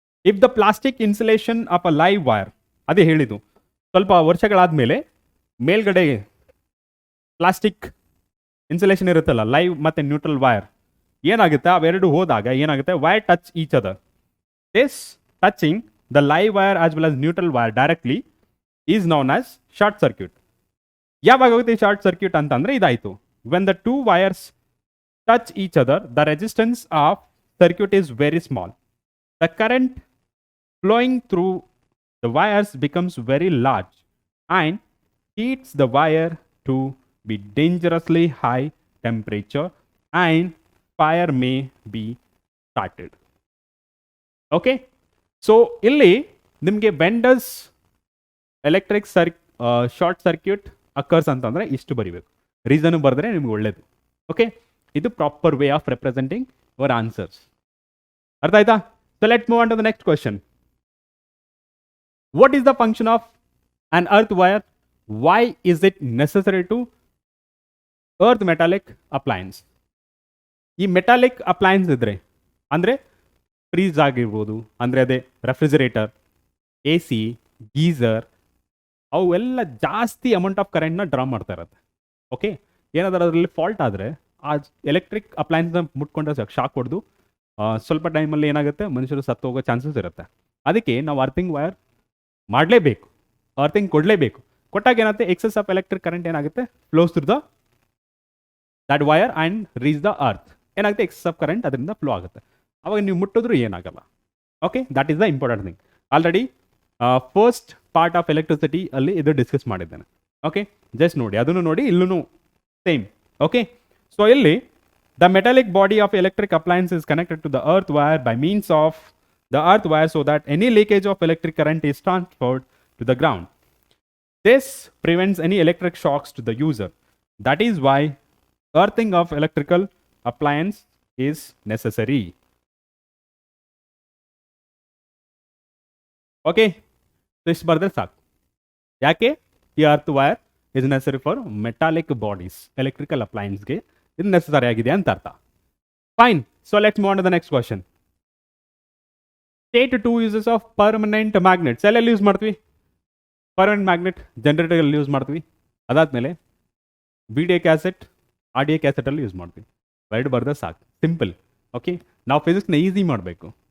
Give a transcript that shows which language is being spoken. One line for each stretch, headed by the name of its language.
English: if the plastic insulation of a live wire,
Kannada: ಅದೇ ಹೇಳಿದ್ದು, ಸ್ವಲ್ಪ ವರ್ಷಗಳಾದಮೇಲೆ ಮೇಲ್ಗಡೆ ಪ್ಲಾಸ್ಟಿಕ್ ಇನ್ಸುಲೇಷನ್ ಇರುತ್ತಲ್ಲ, ಲೈವ್ ಮತ್ತು ನ್ಯೂಟ್ರಲ್ ವೈರ್, ಏನಾಗುತ್ತೆ, ಅವೆರಡು ಹೋದಾಗ ಏನಾಗುತ್ತೆ,
English: Wire touch each other. This touching the live wire as well as neutral wire directly is known as short circuit.
Kannada: ಯಾವಾಗ ಆಗುತ್ತೆ ಶಾರ್ಟ್ ಸರ್ಕ್ಯೂಟ್ ಅಂತಂದರೆ ಇದಾಯಿತು,
English: When the two wires touch each other, the resistance of circuit is very small. The current flowing through the wires becomes very large and heats the wire to be dangerously high temperature and fire may be started.
Kannada: Okay, so illi nimge
English: when does electric short circuit occurs
Kannada: ಅಂತಂದ್ರೆ ಇಷ್ಟು ಬರಿಬೇಕು, reason ಬರೆದ್ರೆ ನಿಮ್ಗೆ ಒಳ್ಳೇದು.
English: Okay, ಇದು proper way of representing your answers.
Kannada: ಅರ್ಥ ಆಯ್ತಾ?
English: So let's move on to the next question. What is the function of an earth wire? Why is it necessary to earth metallic appliances?
Kannada: ಈ metallic appliances ಇದ್ರೆ ಅಂದರೆ freeze ಆಗಿರ್ಬೋದು, ಅಂದರೆ ಅದೇ refrigerator, A C, geyser, ಅವೆಲ್ಲ ಜಾಸ್ತಿ amount of ಕರೆಂಟ್ನ draw ಮಾಡ್ತಾ ಇರುತ್ತೆ. ಓಕೆ, ಏನಾದರೂ ಅದರಲ್ಲಿ ಫಾಲ್ಟ್ ಆದರೆ ಆ ಎಲೆಕ್ಟ್ರಿಕ್ ಅಪ್ಲಯನ್ಸ್ನ ಮುಟ್ಕೊಂಡ್ರೆ ಶಾಕ್ ಹೊಡೆದು ಸ್ವಲ್ಪ ಟೈಮಲ್ಲಿ ಏನಾಗುತ್ತೆ, ಮನುಷ್ಯರು ಸತ್ತು ಹೋಗೋ ಚಾನ್ಸಸ್ ಇರುತ್ತೆ. ಅದಕ್ಕೆ ನಾವು ಅರ್ಥಿಂಗ್ ವೈರ್ ಮಾಡಲೇಬೇಕು, ಅರ್ಥಿಂಗ್ ಕೊಡಲೇಬೇಕು. ಕೊಟ್ಟಾಗ ಏನಾಗುತ್ತೆ,
English: Excess of electric current ಏನಾಗುತ್ತೆ, flows through the that wire and reach the earth.
Kannada: ಏನಾಗುತ್ತೆ, ಎಕ್ಸೆಸ್ ಆಫ್ ಕರೆಂಟ್ ಅದರಿಂದ ಫ್ಲೋ ಆಗುತ್ತೆ. ಅವಾಗ ನೀವು ಮುಟ್ಟಿದ್ರು ಏನಾಗಲ್ಲ. Okay,
English: That is the important thing.
Kannada: Already first part of electricity ಅಲ್ಲಿ ಇದು ಡಿಸ್ಕಸ್ ಮಾಡಿದ್ದೇನೆ. ಓಕೆ, ಜಸ್ಟ್ ನೋಡಿ, ಅದನ್ನು ನೋಡಿ, ಇಲ್ಲೂ ಸೇಮ್.
English: Okay, so ಇಲ್ಲಿ the metallic body of electric appliance is connected to the earth wire by means of the earth wire so that any leakage of electric current is transferred to the ground. This prevents any electric shocks to the user. That is why earthing of electrical appliance is necessary. Okay, this
Kannada: bardre sak yake
English: ಈ earth wire is necessary for metallic bodies, electrical appliance ge
Kannada: ಇದು necessary ಆಗಿದೆ ಅಂತ ಅರ್ಥ.
English: Fine, so let's move on to the next question. State 2 uses of permanent magnets.
Kannada: ಎಲ್ಲೆಲ್ಲಿ use ಮಾಡ್ತೀವಿ? Permanent magnet ಜನರೇಟರಲ್ಲಿ use ಮಾಡ್ತೀವಿ. ಅದಾದಮೇಲೆ V D A cassette, R D A ಕ್ಯಾಸೆಟಲ್ಲಿ use ಮಾಡ್ತೀವಿ. ಎರಡು ಬರೆದ್ರೆ ಸಾಕು, ಸಿಂಪಲ್. ಓಕೆ, ನಾವು ಫಿಸಿಕ್ಸ್ನ ಈಸಿ ಮಾಡಬೇಕು.